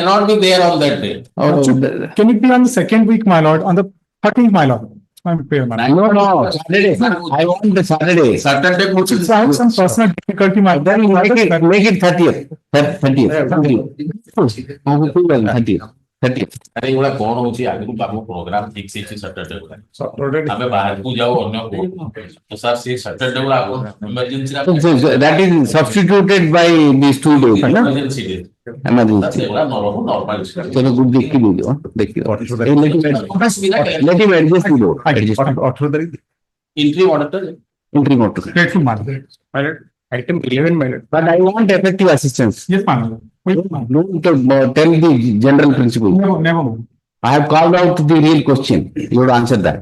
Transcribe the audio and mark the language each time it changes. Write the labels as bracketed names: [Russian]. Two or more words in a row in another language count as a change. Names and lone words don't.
[English] may not be there on that day. Can it be on the second week, my lord, on the 13th, my lord? I'm fair, my lord. No, Saturday, I want the Saturday. Saturday, which is. I have some personal difficulty, my Then lord. make it 30th. 30th. [Odia] ଆରେ ଏଗୁଡା କଣ ହଉଛି ଆଗରୁ ଆମ ପ୍ରୋଗ୍ରାମ ଫିକ୍ସ ହେଇଛି ସଟରଡେ ଗୁଡା ଆମେ ବାହାରକୁ ଯାଉ ଅନ୍ୟ ତ ସାର୍ ସେ ସଟରଡେ ଗୁଡା ଏମର୍ଜେନ୍ସି [English] That is substituted by these 2 days, [Hindi] है ना? [English] emergency day Emergency. [Odia] ସେଗୁଡା ନର୍ମାଲ [Hindi] चलो गुड देख के दीजिए देखिए [English] let him adjust the board adjust interim auditor entry mode Grateful, my lord. Item 11, my lord. but I want effective assistance Yes, my lord. Wait, my lord. don't tell the general principle. Never. I have called out the real question, you would answer that.